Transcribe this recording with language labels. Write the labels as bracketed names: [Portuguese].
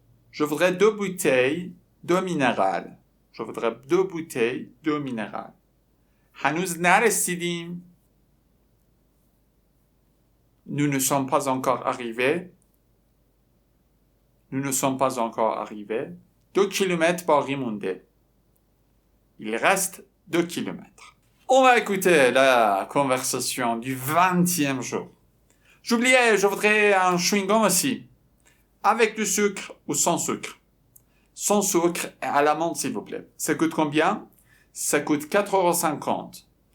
[French] Je voudrais 2 bouteilles d'eau minérale. Je voudrais 2 bouteilles d'eau minérale. [Persian] هنوز نرسیدیم. [French] Nous ne sommes pas encore arrivés. Nous ne sommes pas encore arrivés. [Persian] 2 kilomètres باقی مونده. [French] Il reste 2 kilomètres. On va écouter la conversation du 20e jour. J'oubliais, je voudrais un chewing-gum aussi. Avec du sucre ou sans sucre? Sans sucre et à la menthe, s'il vous plaît. Ça coûte combien? Ça coûte 4,50 €.